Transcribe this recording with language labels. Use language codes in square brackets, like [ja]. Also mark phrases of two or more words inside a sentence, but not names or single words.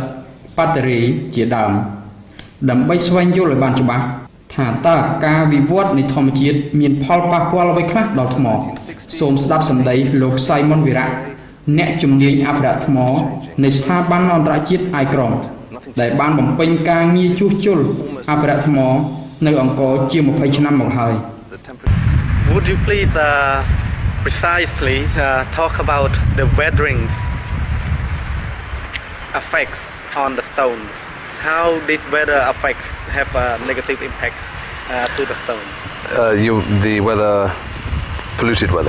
[km] បាក់តេរីជាដើមដើម្បីស្វែងយល់ឲ្យបានច្បាស់ថាតើការវិវត្តនៃធម្មជាតិមានផលប៉ះពាល់អ្វីខ្លះដល់ថ្មសូមស្ដាប់សម្ដីលោក Simon Virak អ្នកជំនាញអភិរក្សថ្មនៃស្ថាប័នអន្តរជាតិ ICROM ដែលបានបំពេញការងារជួសជុលអភិរក្សថ្មនៅអង្គរជា20ឆ្នាំមកហើយ [en] Would you please precisely talk about the weatherings effects on the stones? How this weather effects have a negative impact to the stone? The weather, polluted weather?